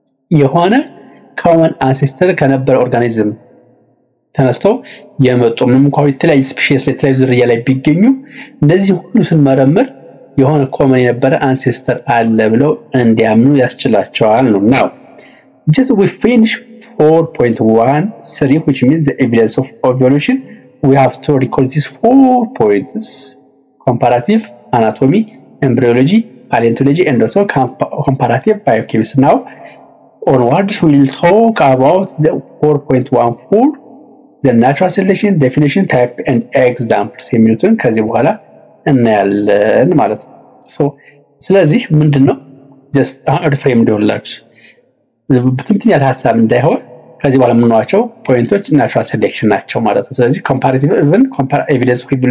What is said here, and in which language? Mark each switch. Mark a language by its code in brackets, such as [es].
[am] የሆነ ኮመን አንሴስተር ከነበረ ኦርጋኒዝም ተነስተው የመጡ ምንም እንኳን የተለያየ ስፔሺስ የተለያየ ዝርያ ላይ ቢገኙ እንደዚህ ሁሉ ስንመረምር የሆነ ኮመን የነበረ አንሴስተር አለ ብለው እንዲያምኑ ያስችላቸዋል ነው። [en] now just we finish 4.13 which means the evidence of evolution. We have to record these 4 points: comparative anatomy, embryology, paleontology, and also comparative biochemistry. Now onwards we will talk about the 4.14, the natural selection, definition, type, and examples [am] የሚሉትን ከዚህ በኋላ እናያለን ማለት ነው። so ስለዚህ ምንድነው [en] just reframe [am] እንደውላችሁ በትንትን ያለ ሐሳብ እንዳይሆን ከዚህ በኋላ የምንዋቸው ፖይንቶች ናቹራል ሴሌክሽን ናቸው ማለት ነው። ስለዚህ ኮምፓራቲቭ ኤቪደንስ ኦፍ